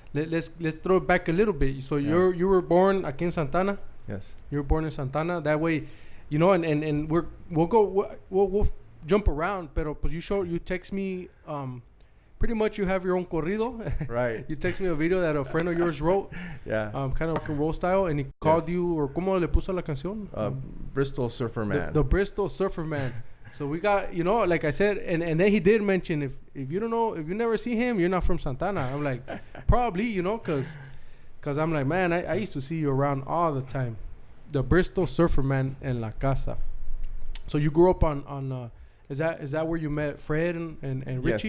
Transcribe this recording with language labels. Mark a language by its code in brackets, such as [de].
[en] Let's throw it back a little bit. So you were born [es] aquí [en] in Santana? Yes. You were born in Santana. That way, you know, and we'll jump around. [es] Pero pues [en] you text me. Pretty much you have your own corrido. Right. You text me a video that a friend of yours wrote. Yeah. Kind of rock and roll style, and he called you, or [es] ¿cómo le puso la canción? [en] Bristol Surfer Man. The Bristol Surfer Man. So we got, you know, like I said, and then he did mention if you don't know, if you never see him, you're not from Santana. I'm like, probably, you know, cause I'm like, man, I used to see you around all the time. The Bristol Surfer Man [es] en la casa. [en] So you grew up on is that where you met Fred and Richie?